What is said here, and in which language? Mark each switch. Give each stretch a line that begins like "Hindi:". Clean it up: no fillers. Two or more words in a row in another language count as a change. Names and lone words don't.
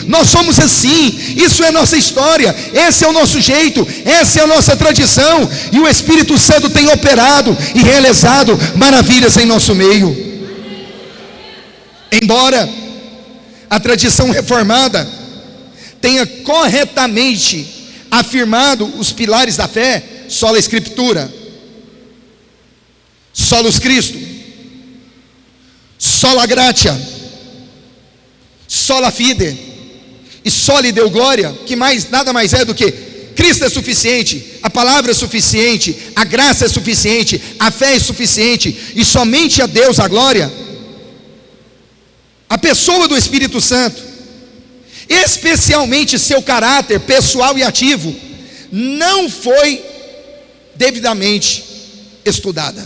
Portuguese: Nós somos assim, isso é nossa história, esse é o nosso jeito, essa é a nossa tradição, e o Espírito Santo tem operado e realizado maravilhas em nosso meio. Embora a tradição reformada tenha corretamente afirmado os pilares da fé,
Latin: sola Escritura, solus Cristo, sola gratia, sola fide e soli deo glória,
Portuguese: que nada mais é do que Cristo é suficiente, a palavra é suficiente, a graça é suficiente, a fé é suficiente, e somente a Deus a glória. A pessoa do Espírito Santo, especialmente seu caráter pessoal e ativo, não foi devidamente estudada.